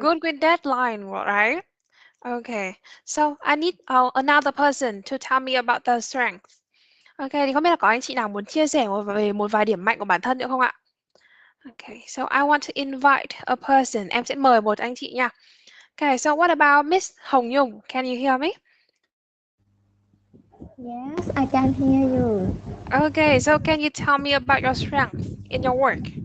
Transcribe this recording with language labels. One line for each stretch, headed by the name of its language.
English: good with deadline, right? Okay. So I need another person to tell me about the strength.
Vietnamese: Okay, thì không biết là có anh chị nào muốn chia sẻ về một vài điểm mạnh của bản thân nữa không ạ?
English: Okay, so I want to invite a person.
Vietnamese: Em sẽ mời một anh chị nha.
English: Okay, so what about Miss Hồng Nhung? Can you hear me? Yes, I can hear you. Okay, so can you tell me about your strength in your work?